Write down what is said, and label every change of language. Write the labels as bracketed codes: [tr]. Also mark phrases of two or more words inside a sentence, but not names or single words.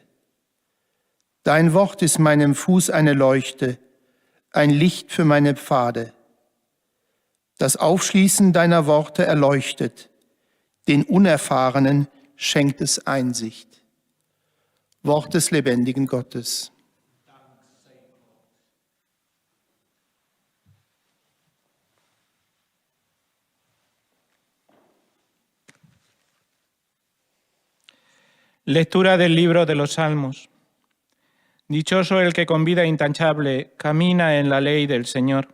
[de] Dein Wort ist meinem Fuß eine Leuchte, ein Licht für meine Pfade. Das Aufschließen deiner Worte erleuchtet, den Unerfahrenen schenkt es Einsicht. Wort des lebendigen Gottes. [es] Lectura del libro de los Salmos. Dichoso el que con vida intachable camina en la ley del Señor.